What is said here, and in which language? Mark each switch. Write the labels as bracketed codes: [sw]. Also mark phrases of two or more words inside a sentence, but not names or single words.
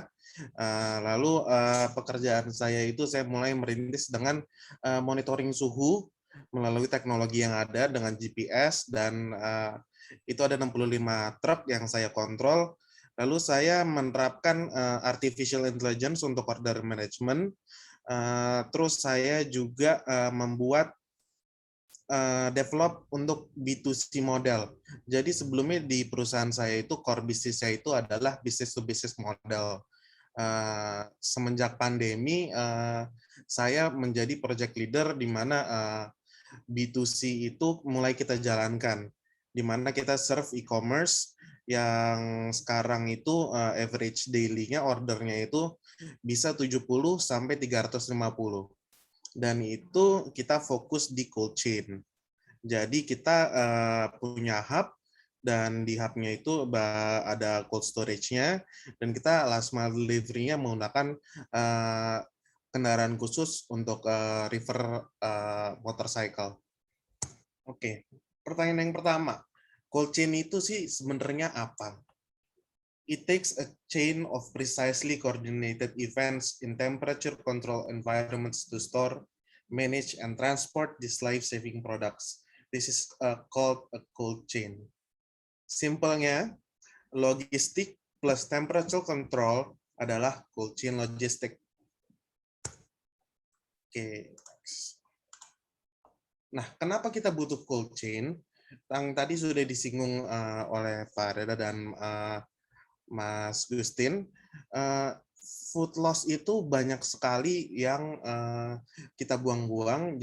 [id] Lalu pekerjaan saya itu saya mulai merintis dengan monitoring suhu melalui teknologi yang ada dengan GPS dan itu ada 65 truk yang saya kontrol Lalu saya menerapkan [en] artificial intelligence [id] untuk [en] order management. [id] Terus saya juga membuat develop untuk B2C model. Jadi sebelumnya di perusahaan saya itu core bisnis saya itu adalah [en] business to business model. [id] Semenjak pandemi, saya menjadi [en] project leader [id] di mana B2C itu mulai kita jalankan, di mana kita [en] serve e-commerce [id] yang sekarang itu [en] average daily- [id] nya ordernya itu bisa 70 sampai 350. Dan itu kita fokus di [en] cold chain. [id] Jadi kita punya hub, dan di hub-nya itu ada [en] cold storage- [id] nya, dan kita [en] last mile delivery- [id] nya menggunakan kendaraan khusus untuk [en] river motorcycle. [id] Oke, pertanyaan yang pertama, [en] cold chain [id] itu sih sebenarnya apa? [en] It takes a chain of precisely coordinated events in temperature control environments to store, manage, and transport these life-saving products. This is called a cold chain. [id] Simpelnya, logistik plus [en] temperature control [id] adalah [en] cold chain [id] logistik. Oke. Nah, kenapa kita butuh [en] cold chain? [id] Yang tadi sudah disinggung oleh Pak Reda dan Mas Gustin, [en] food loss [id] itu banyak sekali yang kita buang-buang.